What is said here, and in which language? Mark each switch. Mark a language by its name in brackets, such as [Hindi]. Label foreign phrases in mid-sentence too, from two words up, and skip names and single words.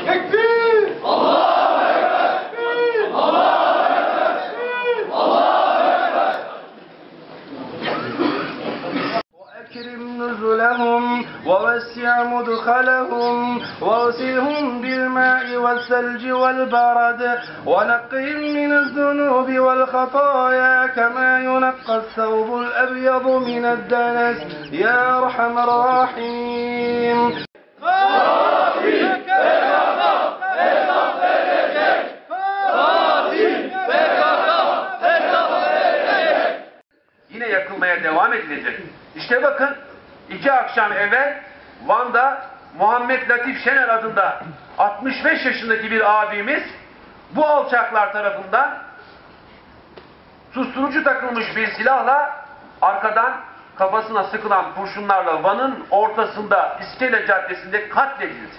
[Arabic] تكبير! الله أكبر! الله أكبر! الله أكبر! وأكرم نزلهم ووسع مدخلهم واغسلهم بالماء والثلج والبرد ونقهم من الذنوب والخطايا كما ينقى الثوب الأبيض من الدنس يا أرحم الراحمين. [Turkish] Yine yakılmaya devam edilecek. İşte bakın 2 akşam evvel Van'da Muhammed Latif Şener adında 65 yaşındaki bir abimiz bu alçaklar tarafından susturucu takılmış bir silahla arkadan kafasına sıkılan kurşunlarla Van'ın ortasında İskele Caddesi'nde katledildi.